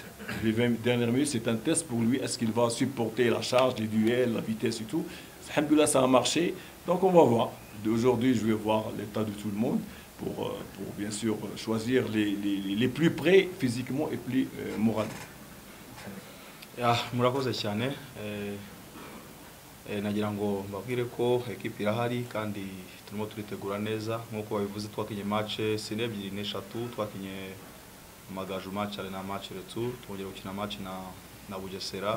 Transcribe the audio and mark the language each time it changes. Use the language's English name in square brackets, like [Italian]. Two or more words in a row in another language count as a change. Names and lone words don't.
[French] Les 20 dernières minutes, c'est un test pour lui. Est-ce qu'il va supporter la charge, les duels, la vitesse et tout? Alhamdoulilah, ça a marché. Donc on va voir. Aujourd'hui, je vais voir l'état de tout le monde pour bien sûr choisir les plus prêts physiquement et plus moralement. [Kinyarwanda] Murakoze cyane nagira ngo mbabwire ko equipe irahari kandi turimo turitegura neza nkuko babivuze. Twakinye match sine 2 n'eshatu, twakinye Amagaju match ari na [French] match retour, [Kinyarwanda] twongera gukina match na Bugesera.